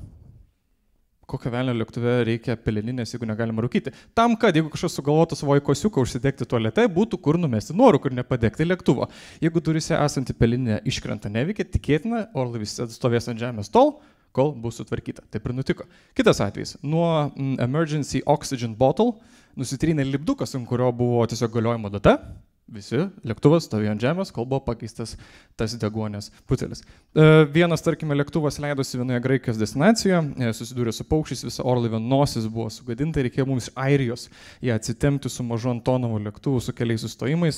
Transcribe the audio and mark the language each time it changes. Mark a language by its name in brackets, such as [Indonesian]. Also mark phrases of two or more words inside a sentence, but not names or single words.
[Lithuanian] Kokio velnio lėktuve reikia peleninės, jeigu negalima rūkyti. Tam, kad jeigu kažkas sugalvotų savo kosiuką užsidegti tualete, būtų kur numesti nuorūkų ir nepadegti lėktuvo. Jeigu duryse esanti peleninė iškrenta neveikia, tikėtina, orlaivis stovės ant žemės tol, kol bus sutvarkyta. Taip ir nutiko. Kitas atvejis. Nuo [English] emergency oxygen bottle [Lithuanian] nusitrynė lipdukas, ant kurio buvo tiesiog galiojimo data. Visi lėktuvas stovėjo ant žemės, kol buvo pakeistas tas deguonies putelis. Vienas, tarkime, lėktuvas leidosi vienoje Graikijos destinacijoje, susidūrė su paukščiais, visa orlaivio nosis buvo sugadinta, reikėjo mums iš Airijos ją atsitempti su mažu Antonovo lėktuvu su keliais sustojimais.